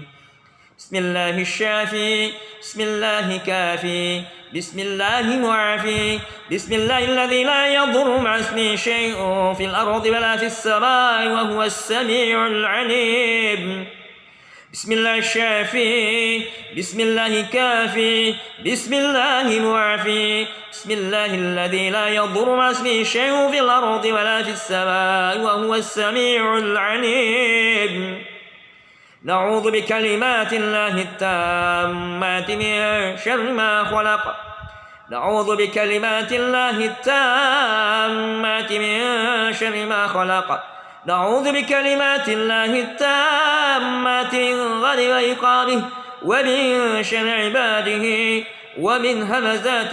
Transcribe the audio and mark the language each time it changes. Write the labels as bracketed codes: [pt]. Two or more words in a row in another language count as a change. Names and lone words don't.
[ar] بسم الله شافي، بسم الله كافي، بسم الله معافي، بسم الله الذي لا يضر مع اسمه شيء في الأرض ولا في السماء وهو السميع العليم. بسم الله شافي، بسم الله كافي، بسم الله معافي، بسم الله الذي لا يضر مع اسمه شيء في الأرض ولا في السماء وهو السميع العليم. نعوذ بكلمات الله التامات من شر ما خلق. نعوذ بكلمات الله التامات من شر ما خلق. نعوذ بكلمات الله التامات من غضب وعقابه ومن شر عباده ومن همزات